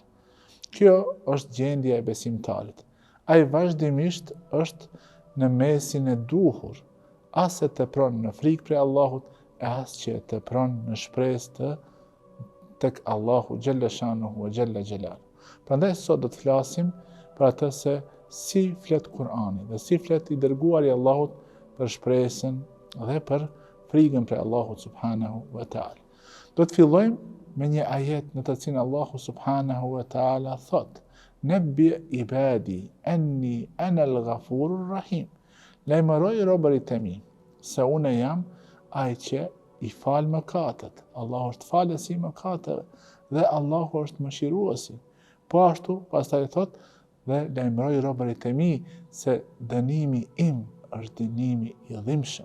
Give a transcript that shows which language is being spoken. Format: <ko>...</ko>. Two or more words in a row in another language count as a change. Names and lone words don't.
<sq>Kjo është gjendja e besimtarit. Ai vazhdimisht është në mesin e duhur, as e tepron në frikë për Allahut, e as që e tepron në shpresë tek Allahu</sq> <ar>جل شأنه وجل جلاله.</ar> <sq>Prandaj sot do të flasim për atë se si flet Kur'ani dhe si flet i dërguari i Allahut për shpresën dhe për frikën për Allahut</sq> <ar>سبحانه وتعالى.</ar> <sq>Do të fillojmë me një ajet në të cilin Allahu</sq> <ar>سبحانه وتعالى</ar> <sq>thot:</sq> <ar>نبئ عبادي أني أنا الغفور الرحيم.</ar> <sq>Lajmëroj robërit e mi se unë jam ai që i fal mëkatet. Allahu është falës i mëkateve dhe Allahu është mëshiruesi. Po ashtu pastaj thot: dhe lajmëroj robërit e mi se dënimi im është dënimi i dhimbshëm.</sq>